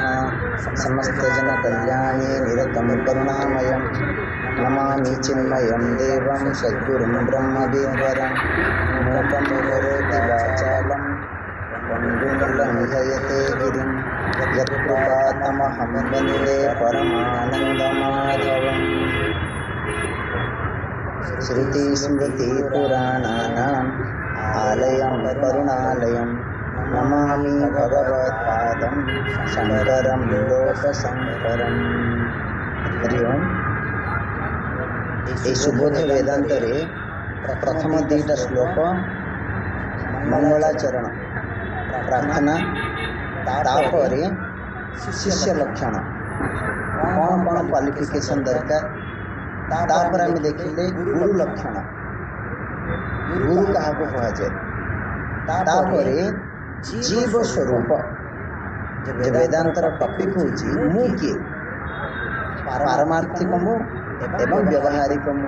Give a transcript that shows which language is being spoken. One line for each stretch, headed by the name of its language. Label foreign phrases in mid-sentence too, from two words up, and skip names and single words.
Sanskrit: समस्तजनकल्याणे निरतं करुणामयं नमामि चिन्मयं देवं सद्गुरुं ब्रह्मविद्वरं मूकं करोति वाचालं पङ्गुं लङ्घयते गिरिं यत्कृपातमहं वन्दे परमानन्दमाधवम्। श्रुतिस्मृतिपुराणानाम् आलयं करुणालयं नमामि भगवत्पादं शङ्करं लोकशङ्करम्। हरि ओम।
Odia: ଏଇ ସୁବୋଧ ବେଦାନ୍ତରେ ପ୍ରଥମ ଦୁଇଟା ଶ୍ଲୋକ ମଙ୍ଗଳାଚରଣ ପ୍ରାର୍ଥନା, ତାପରେ ଶିଷ୍ୟ ଲକ୍ଷଣ, କ'ଣ କ'ଣ କ୍ୱାଲିଫିକେସନ୍ ଦରକାର, ତାପରେ ଆମେ ଦେଖିଲେ ଗୁରୁ ଲକ୍ଷଣ, ଗୁରୁ କାହାକୁ କୁହାଯାଏ, ତାପରେ ଜୀବ ସ୍ୱରୂପ। ଯେ ବେଦାନ୍ତର ଟପିକ୍ ହେଉଛି ମୁଁ କିଏ, ପାରମାର୍ଥିକ ମୁଁ ଏବଂ ବ୍ୟବହାରିକ ମୁଁ।